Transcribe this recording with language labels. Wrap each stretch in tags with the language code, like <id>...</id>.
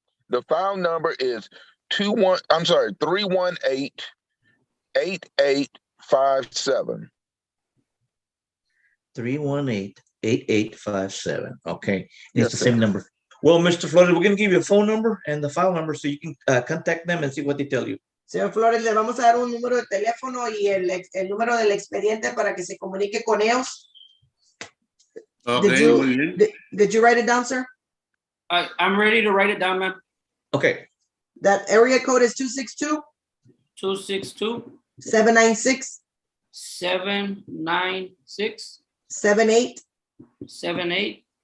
<en>The file number is 318-8857. 318-8857. Okay. Yes, It's the same number. Well, Mr. Flores, we're going to give you a phone number and the file number so you can contact them and see what they tell you.</en> <es>Señor Flores, le vamos a dar un número de teléfono y el número del expediente para que se comunique con ellos.</es> <en>Okay, did you write it down, sir? I'm ready to write it down, ma'am. Okay. That area code is 262? 262. 796? 796. 78? 78.</en>